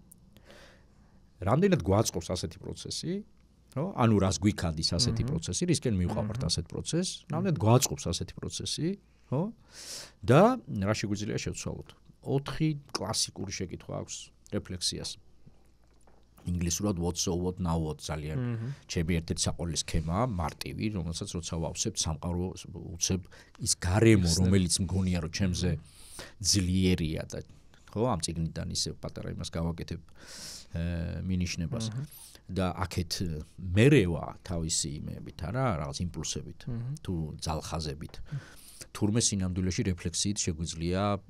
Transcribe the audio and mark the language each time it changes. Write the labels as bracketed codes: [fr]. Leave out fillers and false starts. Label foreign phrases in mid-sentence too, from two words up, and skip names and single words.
[ka] რამდენად გვაწყობს ასეთი პროცესი ხო ანუ რას გვიქადის ასეთი პროცესი რისკენ მივყავართ ასეთ პროცესს რამდენად გვაწყობს ასეთი პროცესი ხო და რა შეგვიძლია შევცვალოთ 4 კლასიკური შეკითხვა აქვს რეფლექსიას ინგლისურად [en] what so what now what [ka] ძალიან ჩემი ერთ-ერთი საყოველის სქემაა მარტივი რომელსაც როცა ვავსებ სამყარო უცებ ის გარემო რომელიც მგონია რომ ჩემზე ძლიერია და ხო ამ წიგნიდან ისე პატარა იმას გავაკეთებ მინიშნებას და აქეთ მერევა თავისი იმებით არა რაღაც იმპულსებით თუ ძალხაზებით თურმე სინამდვილეში რეფლექსიით შეგვიძლია